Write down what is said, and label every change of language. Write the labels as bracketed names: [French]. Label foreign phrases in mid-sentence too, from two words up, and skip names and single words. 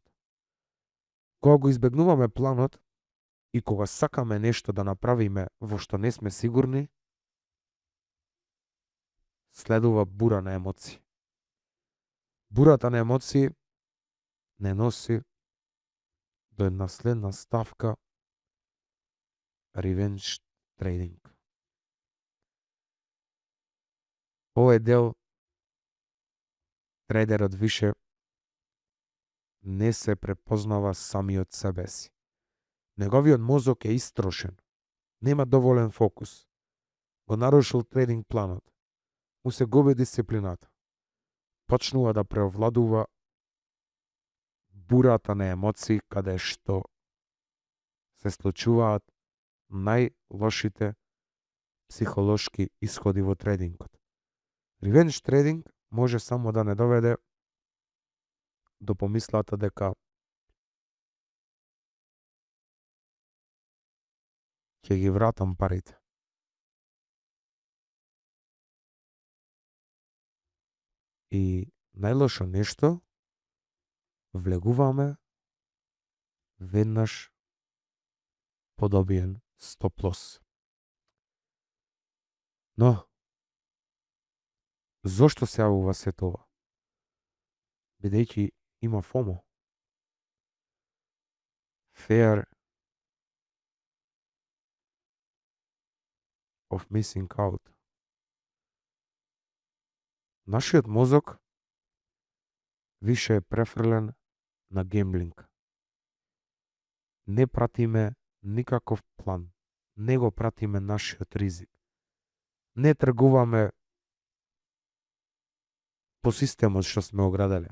[Macedonian] Кога го избегнуваме планот и кога сакаме нешто да направиме во што не сме сигурни, следува бура на емоции. Бурата на емоции не носи до една следна ставка [English] revenge trading. [Macedonian] Овој дел трейдерот више не се препознава самиот себе си. Неговиот мозок е истрошен, нема доволен фокус, го нарушил трейдинг планот, му се губи дисциплината, почнува да преовладува бурата на емоции каде што се случуваат најлошите психолошки исходи во трейдингот. [English] Revenge trading [Macedonian] може само да не доведе до помислата дека ќе ги вратам парите. И најлошо нешто, влегуваме веднаш подобиен стоп-лос. Но, зошто се јавува се тоа? Бидејќи има FOMO. [English] Fear of missing out. [Macedonian] Нашиот мозок више е префрлен на гемблинг. Не пратиме никаков план. Не го пратиме нашиот ризик. Не тргуваме по системот што сме ограделе.